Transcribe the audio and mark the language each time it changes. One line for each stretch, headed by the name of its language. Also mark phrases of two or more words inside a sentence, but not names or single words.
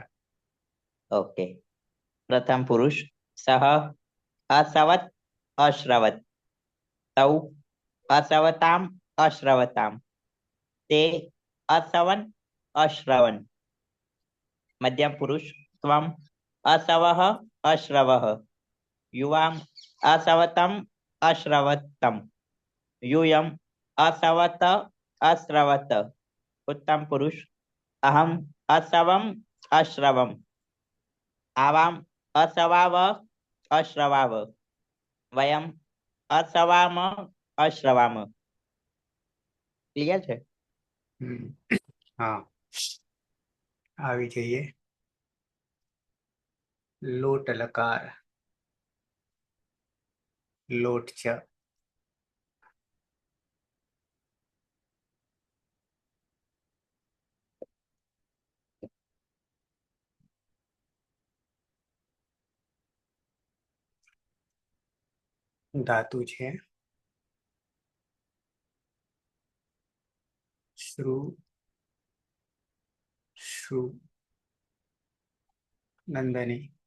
Sanskrit: ઓકે પ્રથમ પુરુષ સહ અશ્રવત અશ્રવત તૌ અશ્રવતામ અશ્રવતામ તે અશ્રવન અશ્રવન મધ્યમ પુરુષ ત્વમ અશ્રવઃ અશ્રવઃ યુવામ અશ્રવતમ અશ્રવતમ यूयम अश्रवत अश्रवत उत्तम पुरुष अहम अश्रवम अश्रवम आवाम अश्रवाव अश्रवाव वयम अश्रवाम अश्रवाम
Gujarati: ક્લિયર છે હા આવી જઈએ લોટ લકાર લોટ ચ ધાતુ છે શ્રુ શ્રુ નંદની